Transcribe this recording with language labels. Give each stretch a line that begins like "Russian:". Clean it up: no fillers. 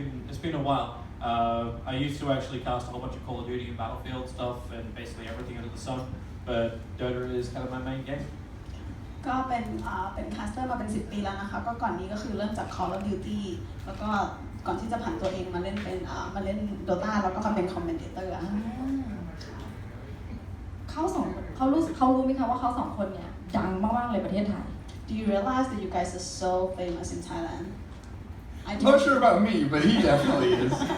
English: It's been a while. I used to actually cast a whole bunch of Call of Duty and Battlefield stuff and basically everything under the sun, but Dota is kind of my main game.
Thai: ก็เป็นแคสเตอร์มาเป็น10 ปีแล้วนะคะก็ก่อนนี้ก็คือเริ่มจาก Call of Duty แล้วก็ก่อนที่จะผันตัวเองมาเล่นเป็นมาเล่น Dota แล้วก็มาเป็นคอมเมนเตอร์อะ เขารู้ไหมคะว่าเขาสองคนเนี่ยดังมากๆเลยประเทศไทย
English: Do you realize that you guys are so famous in Thailand? I'm not sure about me, but he definitely is.